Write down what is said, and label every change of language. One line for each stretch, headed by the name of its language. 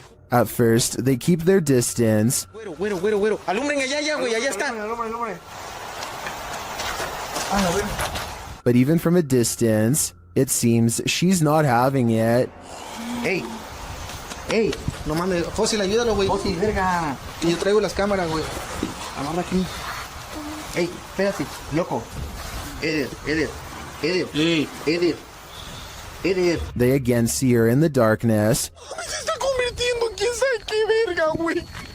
English: At first, they keep their distance.
Spanish: Güero, güero, güero, güero. Alumbren allá, güey, allá está.
English: But even from a distance, it seems she's not having it. ¡Ey! ¡Ey!
Spanish: No mames, Fósil, ayúdalo, güey. Fósil, verga. Y yo traigo las cámaras, güey. Amarra aquí. ¡Ey! Espérate, loco. Eder. ¡Ey! Eder.
English: They again see her in the darkness.
Spanish: Se está convirtiendo en quién sabe qué verga, güey.